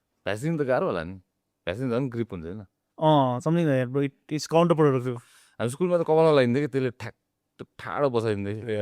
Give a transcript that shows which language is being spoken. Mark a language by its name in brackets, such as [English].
[Nepali] Vaseline त गाह्रो होला नि भ्यासलिन झन् ग्रिप हुन्छ होइन [English] something like bro it is counterproductive [Nepali] हामी स्कुलमा त कपालमा लगाइदिन्थ्यो कि त्यसले ठ्याक ठाडो बसाइदिँदै थियो